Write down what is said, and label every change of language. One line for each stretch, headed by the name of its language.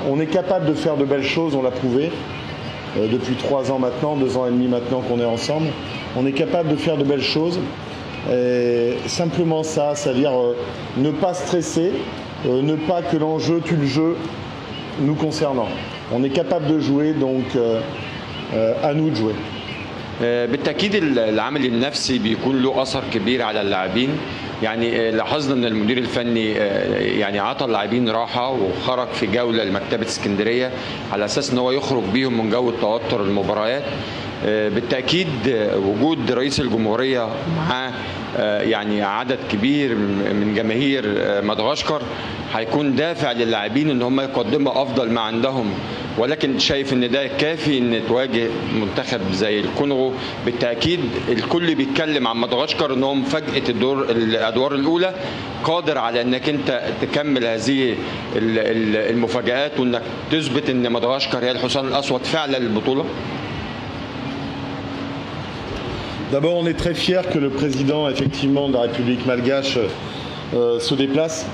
French: On est capable de faire de belles choses, on l'a prouvé depuis 3 ans maintenant, 2 ans et demi maintenant qu'on est ensemble. On est capable de faire de belles choses. Et simplement ça, c'est-à-dire ne pas stresser, ne pas que l'enjeu tue le jeu nous concernant. On est capable de jouer, donc à nous de jouer.
Arabic: بالتأكيد العمل النفسي بيكون له أثر كبير على اللاعبين يعني لاحظنا ان المدير الفني يعني عطى اللاعبين راحه وخرج في جوله لمكتبه اسكندريه على اساس ان هو يخرج بيهم من جو التوتر المباريات. بالتاكيد وجود رئيس الجمهوريه معاه يعني عدد كبير من جماهير مدغشقر هيكون دافع للاعبين ان هم يقدموا افضل ما عندهم، ولكن شايف ان ده كافي ان تواجه منتخب زي الكونغو. بالتاكيد الكل بيتكلم عن مدغشقر انهم فجأة الادوار الاولى قادر على انك انت تكمل هذه المفاجآت وانك تثبت ان مدغشقر هي الحصان الاسود فعلا للبطولة.
French: D'abord, on est très fiers que le président, effectivement, de la République malgache se déplace.